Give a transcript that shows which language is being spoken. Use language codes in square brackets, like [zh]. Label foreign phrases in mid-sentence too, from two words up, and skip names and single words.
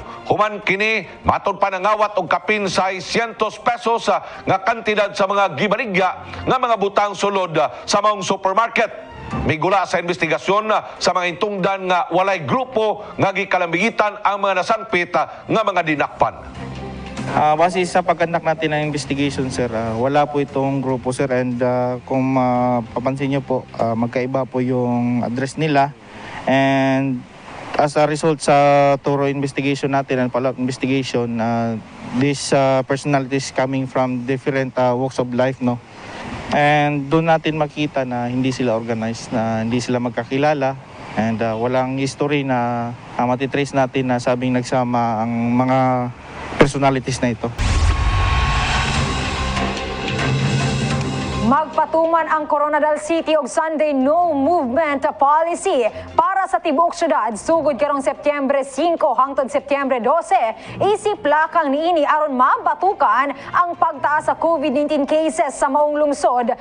[ceb] Human kini matod pa nangawat og kapin 600 pesos nga kantidad sa mga gibaligya nga mga butang sulod sa Maong supermarket. Migula sa investigasyon sa mga intungdan nga walay grupo nga gikalambigitan ang mga nasangpit nga mga dinakpan. [tl] Base sa pag-conduct natin ng investigation, sir, wala po itong grupo, sir. And kung papansin nyo po, magkaiba po yung address nila. [en] And as a result sa thorough investigation natin and follow-up investigation, these personalities coming from different walks of life, no? [tl] And doon natin makita na hindi sila organized, na hindi sila magkakilala. And walang history na matitrace natin na sabing nagsama ang mga personalities na ito. [ceb] Magpatuman ang Coronadal City og [en] Sunday no movement policy [ceb] para sa tibuok syudad sugod karong Setyembre 5 hangtod Setyembre 12. Isip lakang niini aron mabatukan ang pagtaas sa COVID-19 cases sa maong lungsod.